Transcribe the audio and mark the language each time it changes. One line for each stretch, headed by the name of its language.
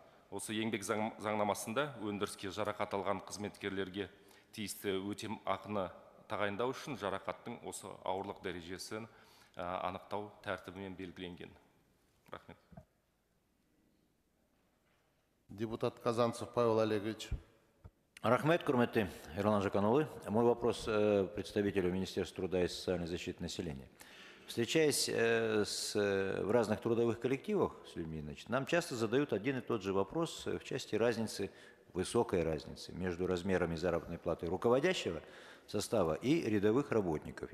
Kazakh: Осы еңбек заңнамасында өндіріске жарақат алған қызметкерлерге тиісті өтем ақыны тағайындау үшін жарақаттың осы ауырлық дәрежесін анықтау тәртібімен белгіленген. Рахмет. Депутат Казанцев Павел Олегович. Рахмет, құрметті Ерлан Жаканұлы.
Russian: Мой вопрос представителю Министерства труда и социальной защиты населения. Встречаясь в разных трудовых коллективах с людьми, нам часто задают один и тот же вопрос в части разницы, высокой разницы между размерами заработной платы руководящего состава и рядовых работников.